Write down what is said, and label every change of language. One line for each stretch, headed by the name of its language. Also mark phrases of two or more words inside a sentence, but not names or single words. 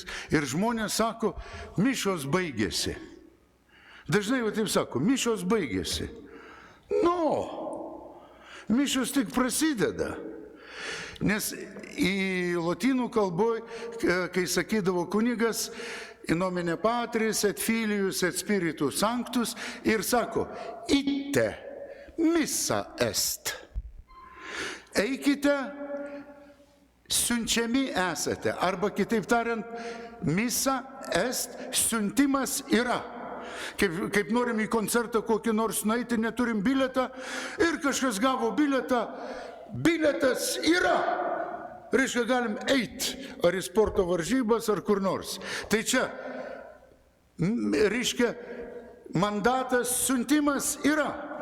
Lithuanian: Ir žmonės sako, mišios baigėsi. Dažnai jau taip sako, mišios baigėsi. Mišios tik prasideda. Nes į lotynų kalboj, kai sakydavo kunigas,
Latin: in nomine Patris, et Filius, et Spiritus Sanctus,
Lithuanian: ir sako,
Latin: ite, missa est.
Lithuanian: Eikite, siunčiami esate. Arba kitaip tariant,
Latin: missa est,
Lithuanian: siuntimas yra. Kaip norim į koncertą kokį nors nueiti, neturim biletą ir kažkas gavo biletą, biletas yra. Reiškia, galim eiti, ar į sporto varžybas, ar kur nors. Tai čia, reiškia, mandatas, siuntimas yra.